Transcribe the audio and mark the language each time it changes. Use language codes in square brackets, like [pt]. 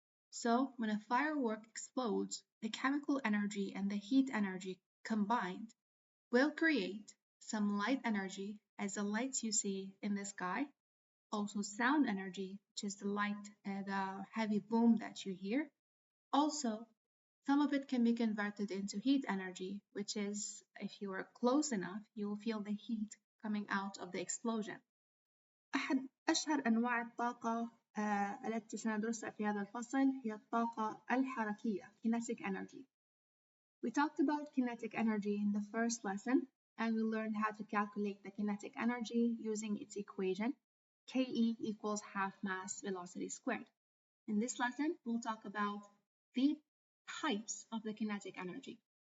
[en] So when a firework explodes, the chemical energy and the heat energy combined will create some light energy as the lights you see in the sky, Also sound energy, which is the light, the heavy boom that you hear. Also, some of it can be converted into heat energy, which is if you are close enough, you will feel the heat coming out of the explosion. [ar] أحد أشهر أنواع الطاقة التي سندرسها في هذا الفصل هي الطاقة الحركية kinetic energy. [en] We talked about kinetic energy in the first lesson, and we learned how to calculate the kinetic energy using its equation, KE equals half mass velocity squared. In this lesson, we'll talk about the types of the kinetic energy.